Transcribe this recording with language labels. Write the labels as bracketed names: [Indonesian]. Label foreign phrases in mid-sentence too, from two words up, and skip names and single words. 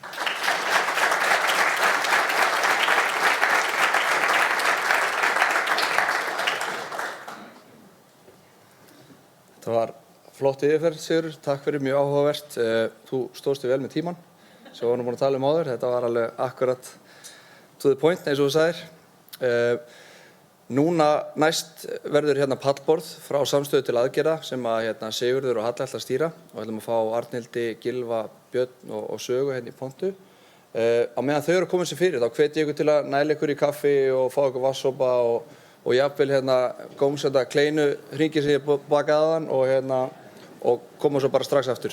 [Icelandic] Það var flott yfirferð, Sigurður. Takk fyrir, mjög áhugavert. Þú stóðst þig vel með tímann, sem við vorum búin að tala áður. Þetta var alveg akkurat [English] to the point, [Icelandic] eins og þú sagðir. Núna næst verður hérna pallborð frá Samstöðu til aðgerða sem að Sigurður og Halla ætla að stýra og við ætlum að fá Arnhildi, Gylfa, Björn og Sögu hérna í pontu. Á meðan þau eru að koma sér fyrir, þá hvet ég ykkur til að næla ykkur í kaffi og fá ykkur vatnssopa og jafnvel gómsetta kleinu hringi sem ég bakaði aðan og koma svo bara strax aftur.